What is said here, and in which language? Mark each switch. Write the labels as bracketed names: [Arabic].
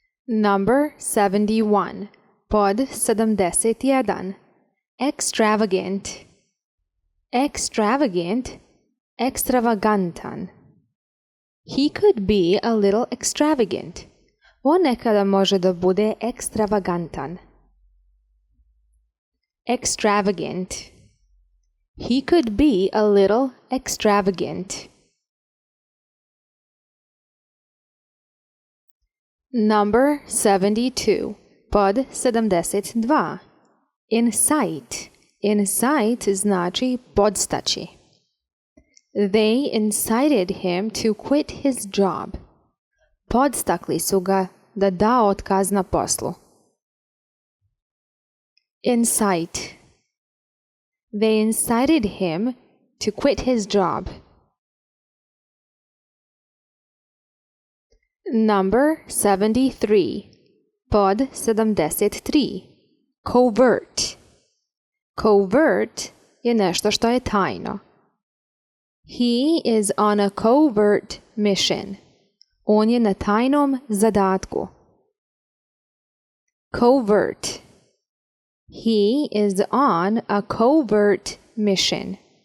[English] Number 71. [Bosnian] Pod 71. [English] Extravagant. Extravagant. [Bosnian] Ekstravagantan. [English] He could be a little extravagant. [Bosnian] On nekada može da bude ekstravagantan. [English] Extravagant. He could be a little extravagant. Number 72. [Bosnian] Pod 72. Incite. Incite znači podstaći. [English] They incited him to quit his job. [Bosnian] Podstakli su ga da da otkaz na poslu. [English] Incite. They incited him to quit his job. Number 73. [Bosnian] Pod 73. [English] Covert. [Bosnian] Covert je nešto što je tajno. [English] He is on a covert mission. [Bosnian] On je na tajnom zadatku. [English] Covert. He is on a covert mission.